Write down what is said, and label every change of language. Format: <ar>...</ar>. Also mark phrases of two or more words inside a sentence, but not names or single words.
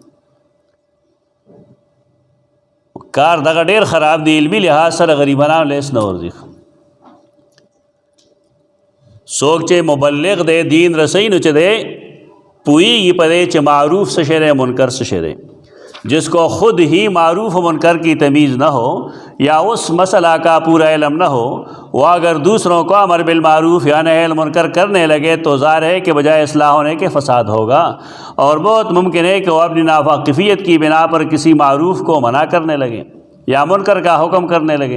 <ps>کار دغه ډېر خراب دی، علمي لحاظ سره غریبانو لیس نه ورځي. څوک چې مبلغ دی دین رسوي نو چې دی پوهیږي په دې چې معروف څه شی دی، منکر څه شی دی.</ps> <ur>جس کو خود ہی معروف و منکر کی تمیز نہ ہو یا اس مسئلہ کا پورا علم نہ ہو، وہ اگر دوسروں کو امر بالمعروف یا نہی عن المنکر کرنے لگے تو ظاہر ہے کہ بجائے اصلاح ہونے کے فساد ہوگا، اور بہت ممکن ہے کہ وہ اپنی ناواقفیت کی بنا پر کسی معروف کو منع کرنے لگے یا منکر کا حکم کرنے لگے.</ur>